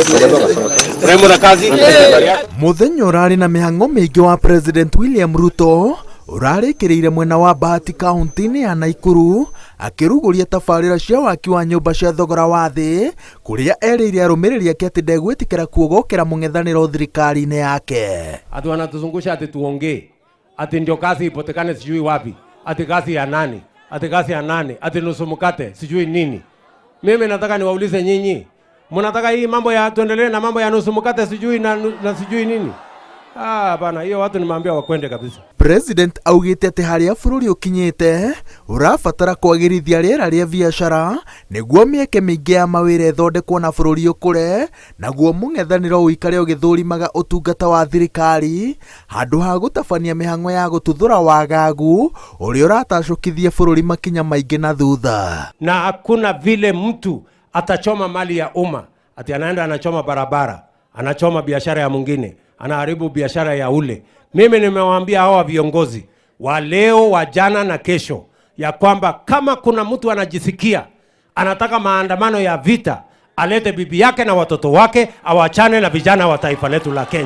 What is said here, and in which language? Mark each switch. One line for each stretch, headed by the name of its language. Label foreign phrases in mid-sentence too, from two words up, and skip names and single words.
Kikuyu: Muthenya urari na mihango mingi wa President William Ruto urarikireire mwena wa Bahati kaunti-ini ya Naikuru akiruguria tabarira cia waki wa nyumba cia thogora wa thi kuria eriire arumiriri ake ati ndegwitikira kuogokera mung'ethaniro thirikari-ini yake.
Swahili: Ati wanatuzungusha ati tuongee ati ndio kazi ipotekane sijui wapi, ati kazi ya nani, ati kazi ya nani, ati nusu mkate sijui nini. Mimi nataka niwaulize nyinyi, mnataka hii mambo ya tuendelee na mambo ya nusu mkate sijui na sijui nini? Bana, hiyo watu nimeambia wakwende kabisa.
Kikuyu: President augite ati haria bururi ukinyite urabatara kwagirithia riera ria biashara niguo mieke mingi ya mawira ithondekwo na bururi ukure naguo mung'ethaniro uikare ugithurimaga utungata wa thirikari handu ha gutabania mihango ya gututhura wagagu uria uratacukithia bururi makinya maingi na thutha.
Swahili: Na hakuna vile mtu atachoma mali ya umma ati anaenda anachoma barabara, anachoma biashara ya mwingine, anaharibu biashara ya ule. Mimi nimewaambia hawa viongozi wa leo, wa jana na kesho ya kwamba kama kuna mtu anajisikia anataka maandamano ya vita, alete bibi yake na watoto wake, awachane na vijana wa taifa letu la Kenya.